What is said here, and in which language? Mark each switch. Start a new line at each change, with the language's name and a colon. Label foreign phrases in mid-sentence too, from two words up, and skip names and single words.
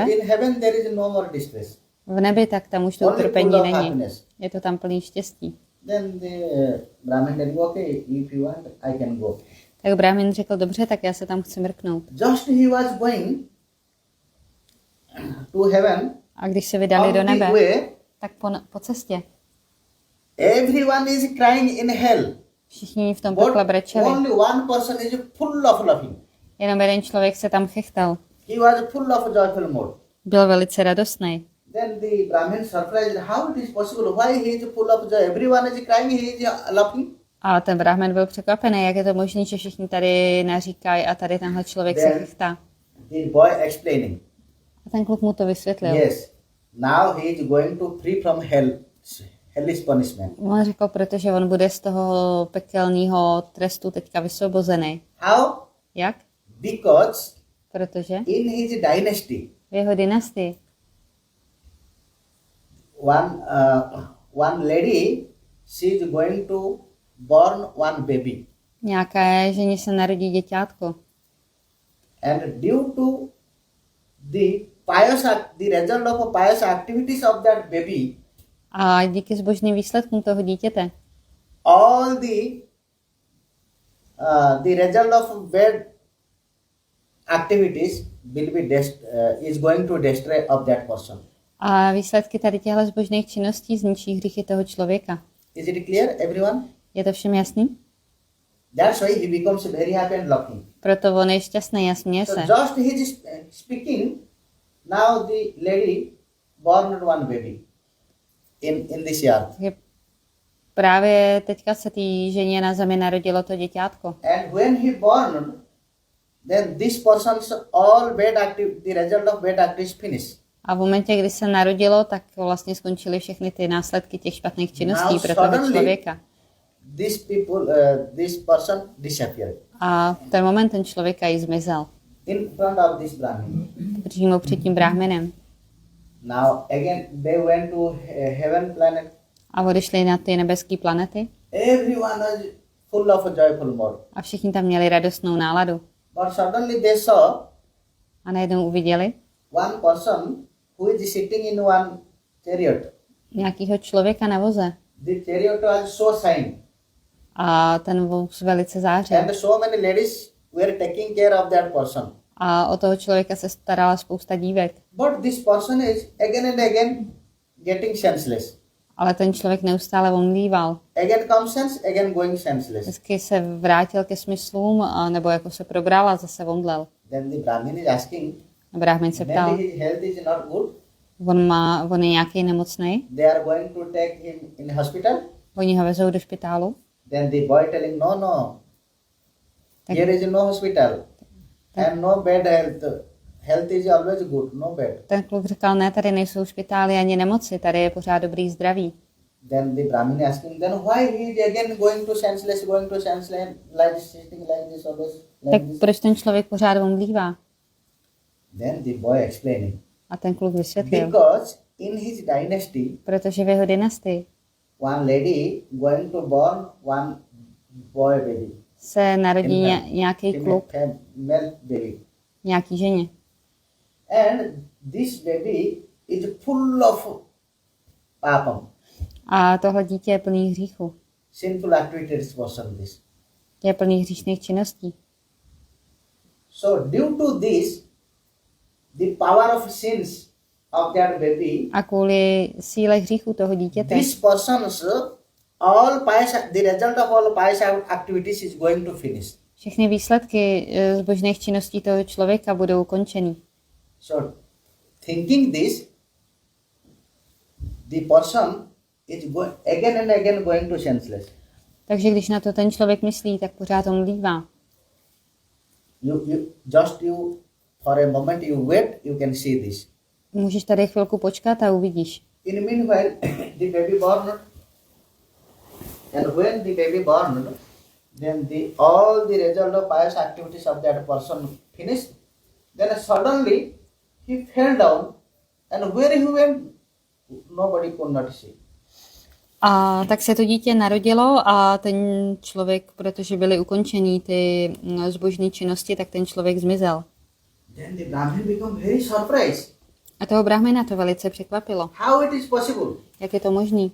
English: So in heaven there is no more distress.
Czech: V nebi, tak tam už to
English: Only
Czech: utrpení
English: full of
Czech: není.
English: happiness.
Czech: Je to tam plný štěstí.
English: Then the Brahmin telling, okay, if you want, I can go.
Czech: Tak brahmin řekl, dobře, tak já se tam chci mrknout.
English: Just he was going to heaven,
Czech: A když se vydali
English: on
Czech: do
English: the
Czech: nebe,
English: way,
Czech: tak po cestě
English: everyone is crying in hell.
Czech: všichni v tom
English: But
Czech: pekle brečeli.
English: only one person is full of laughing.
Czech: Jenom jeden člověk se tam chechtal.
English: He was full of joyful mood.
Czech: Byl velice radostný.
English: Then the Brahmin surprised, how it is possible? Why he is full of joy? Everyone is crying, he is laughing.
Czech: A ten brahmin byl překvapený, jak je to možné, že všichni tady naříkají a tady tenhle člověk se
English: Then
Czech: chechtá.
English: the boy explaining,
Czech: A ten kluk mu to vysvětlil.
English: yes, now he is going to free from hell, hellish punishment.
Czech: On řekl, protože on bude z toho pekelného trestu teďka vysvobozený.
English: How?
Czech: Jak?
English: Because
Czech: Protože
English: in his dynasty,
Czech: v jeho dynastii
English: one lady, she is going to born one baby.
Czech: nějaké ženě se narodí děťátko.
English: And due to the result of pious activities of that baby,
Czech: A díky zbožným výsledkům toho dítěte
English: all the result of bad activities will be is going to destroy of that person.
Czech: a výsledky tady těchto zbožných činností zničí hříchy toho člověka.
English: Is it clear, everyone?
Czech: Je to všem jasný?
English: That's why he becomes very happy and laughing.
Czech: Proto on je šťastný a směje
English: So
Czech: se.
English: just he is speaking, now the lady born one baby in this earth.
Czech: Takže právě teďka se té ženě na zemi narodilo to děťátko.
English: And when he born, then this person's all the result of bad activities finish.
Czech: A v momentě, kdy se narodilo, tak vlastně skončily všechny ty následky těch špatných činností
English: Now
Czech: pro toho
English: suddenly-
Czech: člověka.
English: This person disappeared
Czech: A v ten moment ten člověk jí zmizel.
English: in front of this Brahmin.
Czech: Přímo před tím bráhminem.
English: Now again they went to heaven planet.
Czech: A odešli na ty nebeské planety.
English: Everyone was full of a joyful mood.
Czech: A všichni tam měli radostnou náladu.
English: But suddenly they saw
Czech: A najednou uviděli
English: one person who is sitting in one chariot.
Czech: nějakého člověka na voze.
English: The chariot was so shiny.
Czech: A ten vůz velice zářil.
English: And so many ladies were taking care of that person.
Czech: A o toho člověka se starala spousta dívek.
English: But this person is again and again getting senseless.
Czech: Ale ten člověk neustále omdlíval.
English: Again comes sense, again going senseless.
Czech: Vždycky se vrátil ke smyslům, nebo jako se probral a zase omdlel.
English: Then the Brahmin is asking,
Czech: A Brahmin se ptal,
English: maybe his health is not good.
Czech: on je nějaký nemocný,
English: They are going to take him in hospital.
Czech: oni ho vezou do špitálu.
English: Then the boy telling, no. Here is no hospital. And no bad health. Health is always good, no bad.
Czech: Ten kluk říkal, ne, tady nejsou špitály ani nemoci, tady je pořád dobrý zdraví.
English: Then the Brahmin asking, then why he is again going to senseless, like this, sitting like this, always
Czech: Tak
English: like this?
Czech: proč ten člověk pořád omdlívá?
English: Then the boy explaining,
Czech: A ten kluk vysvětlil,
English: because in his dynasty,
Czech: protože v jeho dynastii
English: one lady going to born one boy baby,
Czech: se narodí nějaký kluk,
English: male baby.
Czech: nějaký ženě.
English: And this baby is full of papam,
Czech: A tohle dítě je plný hříchu.
English: sinful activities person this.
Czech: Je plný hříšných činností.
English: So due to this, the power of sins of that baby,
Czech: A kvůli síle hříchu toho dítěte,
English: this person's all pious, the result of all pious activities is going to finish.
Czech: všechny výsledky zbožných činností toho člověka budou ukončeny.
English: So thinking this, the person is again and again going to senseless.
Czech: Takže když na to ten člověk myslí, tak pořád omdlívá.
English: You for a moment you wait, you can see this.
Czech: Můžeš tady chvilku počkat a uvidíš.
English: In the meanwhile, the baby born, and when the baby born, then all the result of pious activities of that person finished. Then suddenly he fell down, and where he went, nobody could not see.
Czech: A tak se to dítě narodilo a ten člověk, protože byly ukončený ty zbožné činnosti, tak ten člověk zmizel.
English: Then the Brahmin became very surprised.
Czech: A toho brahmina to velice překvapilo.
English: How it is possible?
Czech: Jak je to možný?